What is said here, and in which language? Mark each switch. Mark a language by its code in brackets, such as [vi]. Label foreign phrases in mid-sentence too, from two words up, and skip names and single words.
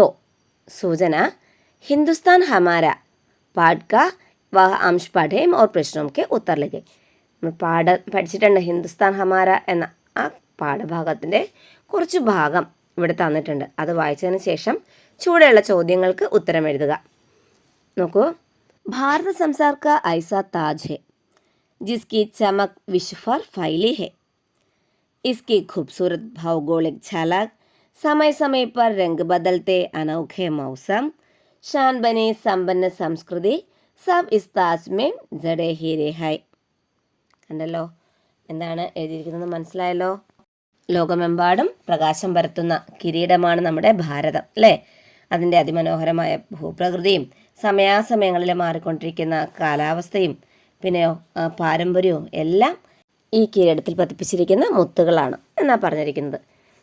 [hi] सूचना हिंदुस्तान हमारा पाठ का वह अंश पढ़ें और प्रश्नों के उत्तर लिखें. [ml] നമ്മൾ പഠിച്ചിട്ടുണ്ട് ഹിന്ദുസ്ഥാൻ ഹമാര എന്ന ആ പാഠഭാഗത്തിൻ്റെ കുറച്ച് ഭാഗം ഇവിടെ തന്നിട്ടുണ്ട്. അത് വായിച്ചതിന് ശേഷം ചൂടെയുള്ള ചോദ്യങ്ങൾക്ക് ഉത്തരം എഴുതുക. [hi] നോക്കൂ. भारत संसार का ऐसा ताज है जिसकी चमक विश्व पर फैली है. इसकी खूबसूरत भौगोलिक झलक, समय समय पर रंग बदलते अनोखे मौसम, शान बनी संपन्न संस्कृति सब इस ताज में जड़े हीरे है. [ml] കണ്ടല്ലോ, എന്താണ് എഴുതിയിരിക്കുന്നത് മനസ്സിലായല്ലോ. ലോകമെമ്പാടും പ്രകാശം പരത്തുന്ന കിരീടമാണ് നമ്മുടെ ഭാരതം, അല്ലേ? അതിൻ്റെ അതിമനോഹരമായ ഭൂപ്രകൃതിയും സമയാസമയങ്ങളിൽ മാറിക്കൊണ്ടിരിക്കുന്ന കാലാവസ്ഥയും പിന്നെയോ പാരമ്പര്യവും എല്ലാം ഈ കിരീടത്തിൽ പതിപ്പിച്ചിരിക്കുന്ന മുത്തുകളാണ് എന്നാണ് പറഞ്ഞിരിക്കുന്നത്.